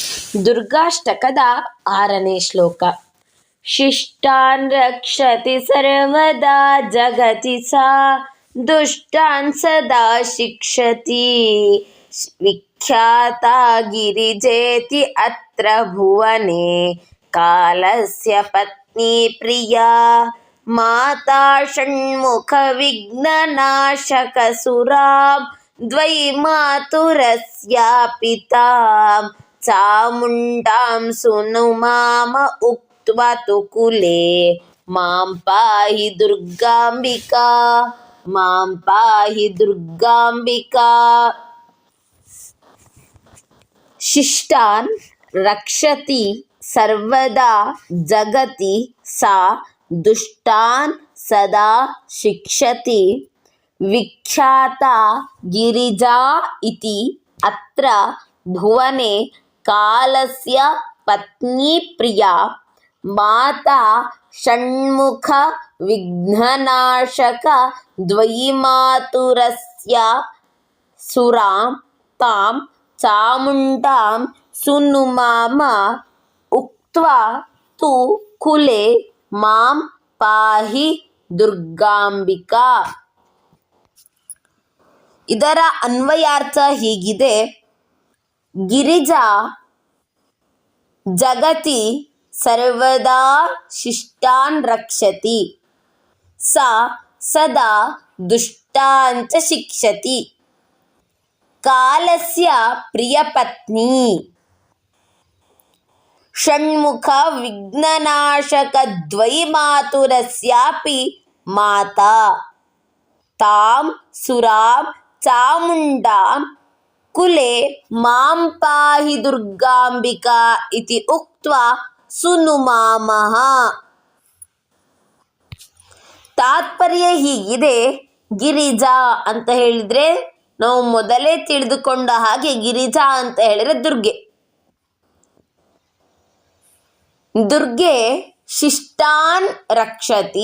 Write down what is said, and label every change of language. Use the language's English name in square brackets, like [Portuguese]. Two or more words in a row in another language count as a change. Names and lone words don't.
[Kannada] ದುರ್ಗಾಷ್ಟಕದ 6ನೇ ಶ್ಲೋಕ. [Sanskrit] ಶಿಷ್ಟಾನ್ ರಕ್ಷತಿ ಸರ್ವದಾ ಜಗತಿ ಸಾ ದುಷ್ಟಾನ್ ಸದಾ ಶಿಕ್ಷತಿ ವಿಖ್ಯಾತ ಗಿರಿಜೇತಿ ಅತ್ರ ಭುವನೆ ಕಾಲಸ್ಯ ಪತ್ನಿ ಪ್ರಿಯಾ ಮಾತಾ ಷಣ್ಮುಖ ವಿಘ್ನನಾಶಕ ಸುರಾಂ ದ್ವೈಮಾತುರಸ್ಯಾಪಿ ತಾಂ ಚಾಮುಂಡಾಂ ಸುನುಮಾಮ ಉಕ್ತ್ವಾ ತು ಕುಲೆ ಮಾಂ ಪಾಹಿ ದುರ್ಗಾಂಬಿಕಾ ಮಾಂ ಪಾಹಿ ದುರ್ಗಾಂಬಿಕಾ. ಶಿಷ್ಟಾನ್ ರಕ್ಷತಿ ಸರ್ವದಾ ಜಗತಿ ಸಾ ದುಷ್ಟಾನ್ ಸದಾ ಶಿಕ್ಷತಿ ವಿಖ್ಯಾತ ಗಿರಿಜಾ ಇತಿ ಅತ್ರ ಭುವನೆ ಕಾಲಸ್ಯ ಪತ್ನಿ ಪ್ರಿಯಾ ಮಾತಾ ಷಣ್ಮುಖ ವಿಘ್ನನಾಶಕ ದ್ವೈಮಾತುರಸ್ಯ ಸುರಾಂ ತಾಂ ಚಾಮುಂಡಾಂ ಸುನುಮಾಮ ಉಕ್ತ್ವಾ ತು ಕುಲೆ ಮಾಂ ಪಾಹಿ ದುರ್ಗಾಂಬಿಕಾ. [Kannada] ಇದರ ಅನ್ವಯಾರ್ಥ ಹೀಗಿದೆ. [Sanskrit] ಗಿರಿಜಾ ಜಗತಿ ಸರ್ವದಾ ಶಿಷ್ಟಾನ್ ರಕ್ಷತಿ ಸಾ ಸದಾ ದುಷ್ಟಾಂಚ ಶಿಕ್ಷತಿ ಕಾಲಸ್ಯ ಪ್ರಿಯಪತ್ನಿ ಷಣ್ಮುಖ ವಿಘ್ನನಾಶಕ ದ್ವೈಮಾತುರಸ್ಯಾಪಿ ಮಾತಾ ತಾಂ ಸುರಾಂ ಚಾಮುಂಡಾಂ ಕುಲೆ ಮಾಂ ಪಾಹಿ ದುರ್ಗಾಂಬಿಕಾ ಇತಿ ಉಕ್ತ್ವಾ ಸುನುಮಾಮಃ. [Kannada] ತಾತ್ಪರ್ಯ ಹೀಗಿದೆ. ಗಿರಿಜಾ ಅಂತ ಹೇಳಿದ್ರೆ ನಾವು ಮೊದಲೇ ತಿಳಿದುಕೊಂಡ ಹಾಗೆ ಗಿರಿಜಾ ಅಂತ ಹೇಳಿದ್ರೆ ದುರ್ಗೆ. ದುರ್ಗೆ [Sanskrit] ಶಿಷ್ಟಾನ್ ರಕ್ಷತಿ.